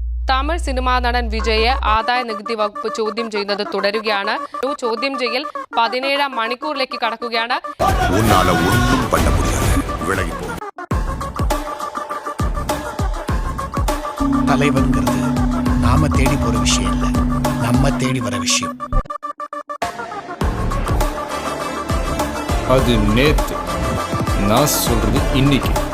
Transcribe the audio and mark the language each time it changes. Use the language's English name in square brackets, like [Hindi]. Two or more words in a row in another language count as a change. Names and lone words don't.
[Malayalam] തമിഴ് സിനിമാ നടൻ വിജയെ ആദായ നികുതി വകുപ്പ് ചോദ്യം ചെയ്യുന്നത് തുടരുകയാണ്. ചോദ്യം ചെയ്യൽ 17 മണിക്കൂറിലേക്ക് കടക്കുകയാണ്. [Tamil] தலைவன்கிறது நாம தேடி போற விஷயம் இல்ல, நம்ம தேடி வர விஷயம். அது நேத்து, நான் சொல்றது இன்னைக்கு.